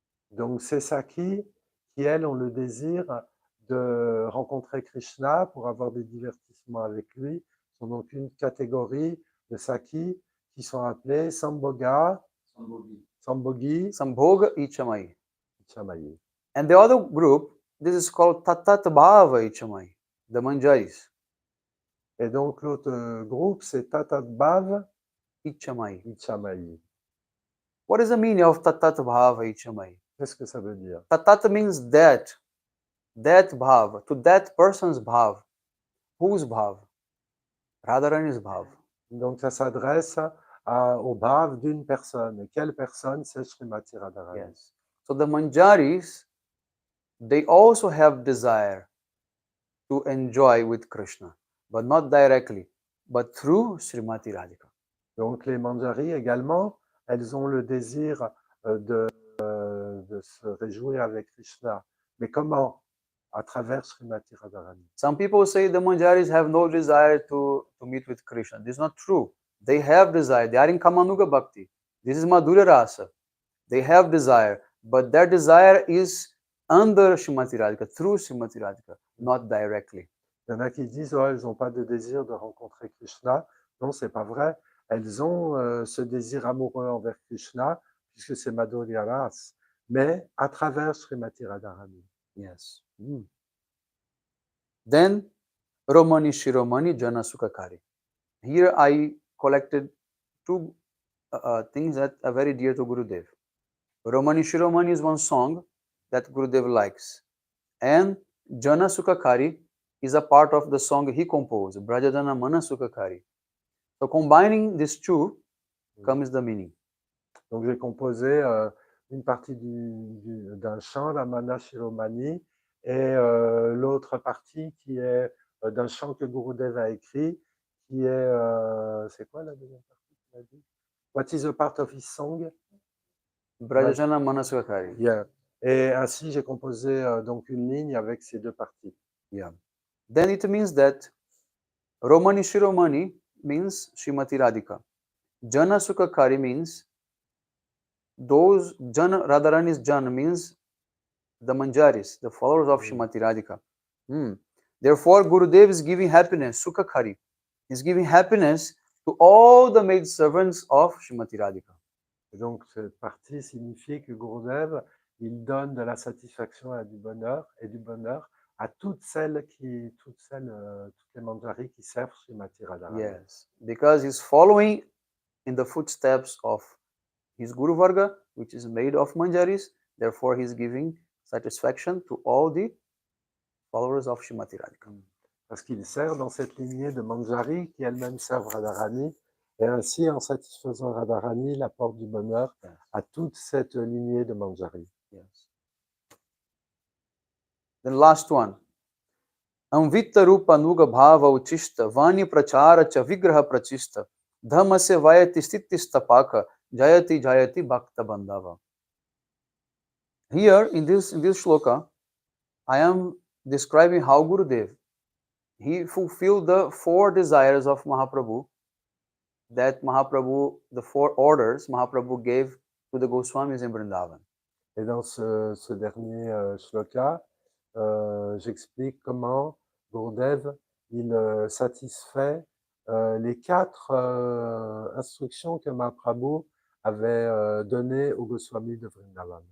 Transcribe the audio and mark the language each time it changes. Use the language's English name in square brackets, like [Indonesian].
[French] Donc, c'est Saki qui, elles, ont le désir de rencontrer Krishna pour avoir des divertissements avec lui. Sont donc une catégorie de Saki qui sont appelés Sambhoga, Sambhogi, Sambhoga Ichamai. Chamayi. [English] And the other group, this is called Tatat Bhava Ichamai, the Manjaris. [French] Et donc l'autre groupe, c'est Tatat Bhav Ichamai. Ichamai. [English] What is the meaning of Tatat Bhava Ichamai? [French] Qu'est-ce que ça veut dire? [English] Tatat means that bhav, to that person's bhav. Whose bhav? Radharani's bhav. [French] Donc ça s'adresse au bhav d'une personne. Et quelle personne? C'est Srimati Radharani. [English] Yes. So the Manjaris, they also have desire to enjoy with Krishna, but not directly, but through Srimati Radhika. [French] Donc les manjaris également, elles ont le désir de se réjouir avec Krishna. Mais comment? À travers Srimati Radharani. [English] Some people say the Manjaris have no desire to meet with Krishna. This is not true. They have desire. They are in Kamanuga Bhakti. This is Madhurya Rasa. They have desire, but their desire is under Srimati Radhika, through Srimati Radhika, not directly. [French] Il y en a qui disent oh, elles n'ont pas de désir de rencontrer Krishna. Non, c'est pas vrai. Elles ont ce désir amoureux envers Krishna, puisque c'est Madhurya Rasa, mais à travers Srimati Radharani. [English] Yes. Then Romani Shiromani Jana Sukhakari. Here I collected two things that are very dear to Gurudev. Romani Shiromani is one song that Gurudev likes, and Jana Sukhakari is a part of the song he composed, Brajajana Mana Sukhakari. So combining these two comes the meaning. [French] Donc j'ai composé une partie d'un chant, la Mana Shiromani, et l'autre partie qui est d'un chant que Gurudev a écrit, qui est, c'est quoi la deuxième partie qu'il a dit? [English] What is a part of his song? Brajajana Mana Sukhakari. Yeah. [French] Et ainsi j'ai composé donc une ligne avec ces deux parties. [English] Yeah. Then it means that Romani Shiromani means Srimati Radhika. Jana Sukhakari means those Jana, Radharani's Jana means the Manjaris, the followers of Srimati Radhika. Therefore, Gurudev is giving happiness, Sukhakari. He's giving happiness to all the maid servants of Srimati Radhika. [French] Et donc cette partie signifie que Gurudev, il donne de la satisfaction et du bonheur à toutes les manjaris qui servent Srimati Radharani. [English] Yes, because he's following in the footsteps of his Guru Varga, which is made of Manjaris. Therefore, he's giving satisfaction to all the followers of Srimati Radhika. [French] Parce qu'il sert dans cette lignée de manjaris qui elles-mêmes servent Radharani, et ainsi en satisfaisant Radharani, il apporte du bonheur à toute cette lignée de manjaris. [English] Yes. [Sanskrit] Then last one. Amvita rupa nuga bhava uchista vani prachara cha vigraha prachista dhamase vayati stitistapaka jayati jayati bhakta bandhava. [English] Here in this shloka, I am describing how Gurudev, he fulfilled the 4 desires of Mahaprabhu, that Mahaprabhu, the 4 orders Mahaprabhu gave to the Goswamis in Vrindavan. [French] Et dans ce dernier shloka, j'explique comment Gurudev, il satisfait les 4 instructions que Mahaprabhu avait données aux Goswamis de Vrindavan.